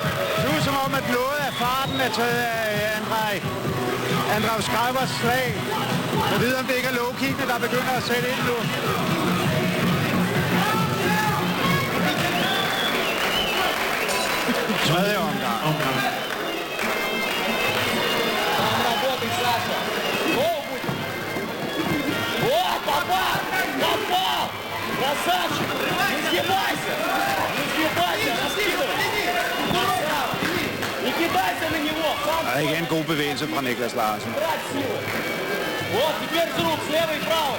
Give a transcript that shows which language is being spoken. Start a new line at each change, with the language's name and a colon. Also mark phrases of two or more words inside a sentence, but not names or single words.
Danish: Det er som om, at noget af farten er taget af Andrej Skrejvers slag. Jeg ved, om det ikke er low-kickene, der begynder at sætte ind nu. Tredje omgang.
Russian: Работай, Саша! Гол будет! О, попал! Попал! Красавчик! Не сгибайся! Не сгибайся! Раскидывай! Не кидайся на него!
Danish: Og igen god bevægelse fra Niklas Larsen.
Russian: Вот, теперь с рук, с левой и правой!